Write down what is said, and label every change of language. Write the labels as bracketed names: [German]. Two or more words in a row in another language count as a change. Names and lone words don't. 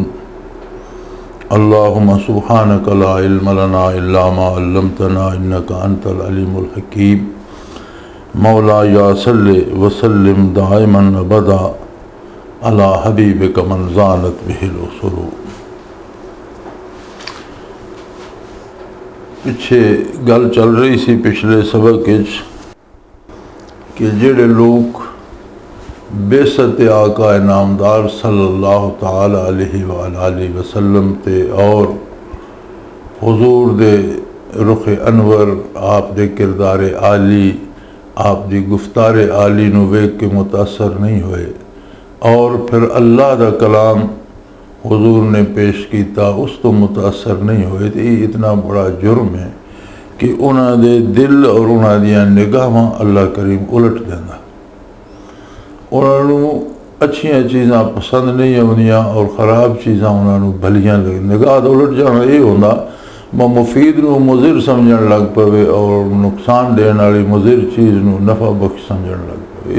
[Arabic] اللهم سبحانك لا علم لنا إلا ما علمتنا إنك أنت العليم الحكيم. مولاي صل وسلم دائما أبدا على حبيبك من زانت به الأسر. [Punjabi] پچھے گل چل رہی سی پچھلے سبق کہ جیڑے لوگ بعثت آقا نامدار [Arabic] صلى الله تعالى عليه وسلم [Punjabi] تے اور حضور دے رخِ انور آپ دے کردارِ عالی آپ دی گفتارِ عالی نوں ویکھ کے متاثر نہیں ہوئے اور فیر اللہ دا کلام حضور نے پیش کیا اس توں متاثر نہیں ہوئے. تو ایہ اتنا بڑا جرم ہے کہ انہاں دے دل اور انہاں دیاں نگاہاں اللہ کریم الٹ دیندا. انہوں نے اچھیاں چیزاں پسند نہیں آؤندیاں اور خراب چیزاں انہوں نے بھلیاں لگ نگاہ الٹ جانا ایہ ہوندا مفید نوں مضر سمجھݨ لگ پوے اور نقصان دینے والی مضر چیز نوں نفع بخش سمجھݨ لگ پوے.